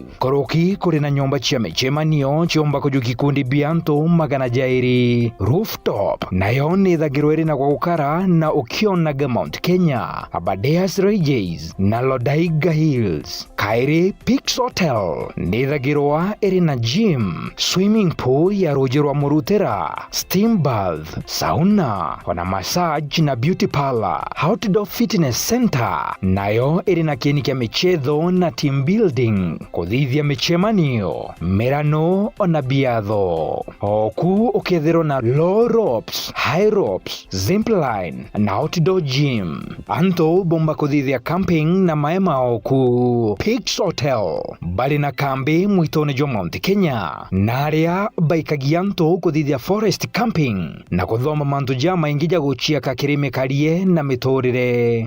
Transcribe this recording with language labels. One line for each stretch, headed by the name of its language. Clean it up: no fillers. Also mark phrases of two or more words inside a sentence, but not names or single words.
Meru: Koroki kuri na nyomba chia michemanio chiomba kujuki kundi bianto magana jairi rooftop nayo ni thagiro iri na kwa ukara na ukionaga Mount Kenya, Abadeas Regis na Lodaiga Hills. Kairi Pix Hotel ni thagirwa iri na gym,
English: swimming pool
Meru: ya Rogerwa Murutera,
English: steam bath, sauna,
Meru: wana massage na
English: beauty parlor, outdoor fitness center
Meru: nayo iri na kieni michezo na
English: team building,
Meru: kuthithia michemanio, merano ona biatho. Oku ukethiro na
English: low ropes, high ropes, zipline
Meru: na
English: outdoor gym.
Meru: Anto bomba kuthithia camping na maema oku. Pix Hotel bali na kambi mwitone jo Mount Kenya na aria baikagianto kuthithia
English: forest camping
Meru: na kuthoma mantu jama ingija guchia kakirime karie na mitorire.